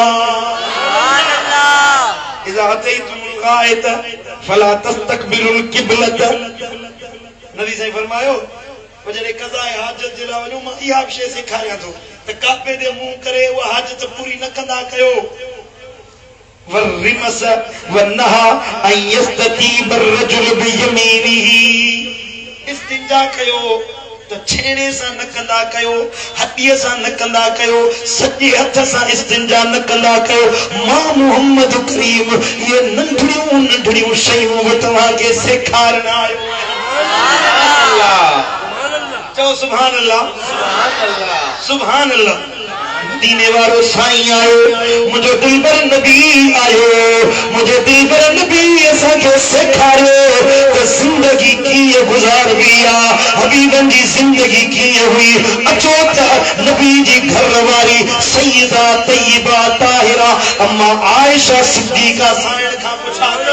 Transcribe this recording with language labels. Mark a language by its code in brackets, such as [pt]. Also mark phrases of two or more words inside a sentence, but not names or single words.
[ar] إذا أتيتم الغائط فلا تستقبلوا القبلة [sd] नबी साईं फरमायो जॾहिं कज़ा हाजत जे लाइ वञो मां इहा बि शइ सेखारियां थो त काबे ते मुंहुं करे उहा हाजत पूरी न कंदा कयो [ar] والرمس والنهى أن يستتيب الرجل بيمينه [sd] استنجا कयो त छेणे सां न कंदा कयो हॾीअ सां न कंदा कयो सॼे हथ सां इस्तिंजा न कंदा कयो मां मोहम्मद करीम ये नंढड़ियूं शयूं बि तव्हांखे सेखारण आयो चओ [ar] سبحان الله سبحان الله [sd] मदीने वारो साईं आयो मुंहिंजो दिलबर नबी आयो मुंहिंजो दिलबर नबी असांखे सेखारियो त ज़िंदगी कीअं गुज़ारबी आहे हबीबनि जी ज़िंदगी कीअं हुई अचो त नबी जी घर वारी सैयदा तय्यबा ताहिरा अम्मा आयशा सिद्दीक़ा साईं खां पुछा